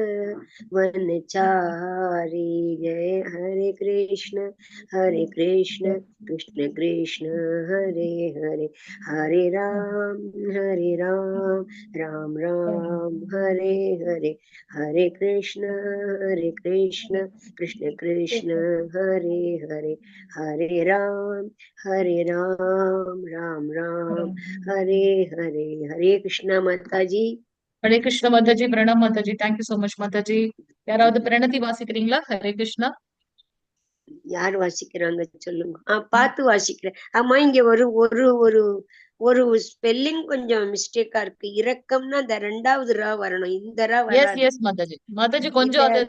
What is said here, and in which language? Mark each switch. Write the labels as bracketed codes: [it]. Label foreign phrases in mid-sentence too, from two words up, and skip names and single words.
[sa] वनचारी जय हरे कृष्ण कृष्ण कृष्ण हरे हरे हरे राम राम राम हरे हरे हरे कृष्ण कृष्ण कृष्ण हरे हरे हरे राम राम हरे हरे हरे कृष्ण [hi] माता जी। हरे कृष्ण माता जी, प्रणाम माता जी, [en] thank you so much [hi] माता जी। [ta] யாராவது பிரணதி வாசிக்கிறீங்களா? [sa] हरे कृष्णा. [ta] யார் வாசிக்கிறாங்க சொல்லுங்க. பார்த்து வாசிக்கிறேன். ஆமா, இங்க ஒரு ஒரு ஒரு ஒரு ஸ்பெல்லிங் கொஞ்சம் மிஸ்டேக்கா இருக்கு. இரக்கம்னா அந்த 2வது ரா வரணும், இந்த ரா எஸ் வராது. எஸ் மாதாஜி. மாதாஜி இந்த கொஞ்சம் அது